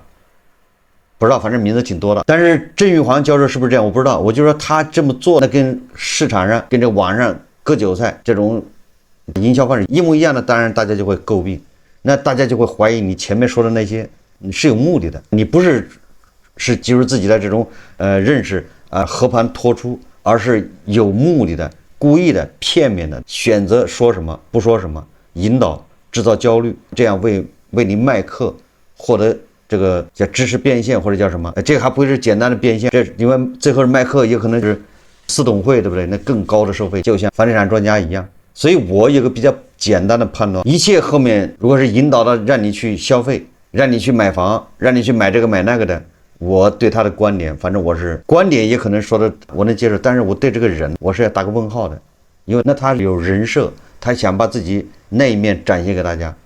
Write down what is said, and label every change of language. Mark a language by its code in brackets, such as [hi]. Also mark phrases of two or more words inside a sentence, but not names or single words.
[zh] 不知道，反正名字挺多的。但是郑玉煌教授是不是這樣？我不知道。我就說他這麼做，那跟市場上、跟這網上割韭菜這種營銷方式一模一樣的，當然大家就會詬病，那大家就會懷疑你前面說的那些。你是有目的的，你不是基於自己的這種認識和盤托出，而是有目的的、故意的、片面的選擇說什麼不說什麼，引導制造焦慮，這樣為你賣課獲得這個叫知識變現或者叫什麼？這個還不是簡單的變現，這因為最後賣課也可能是私董會，對不對？那更高的收費，就像房地產專家一樣。所以我有個比較簡單的判斷，一切後面如果是引導到讓你去消費，讓你去買房，讓你去買這個買那個的，我對他的觀點，反正我是觀點也可能說的我能接受，但是我對這個人我是要打個問號的，因為那他有人設，他想把自己那一面展現給大家。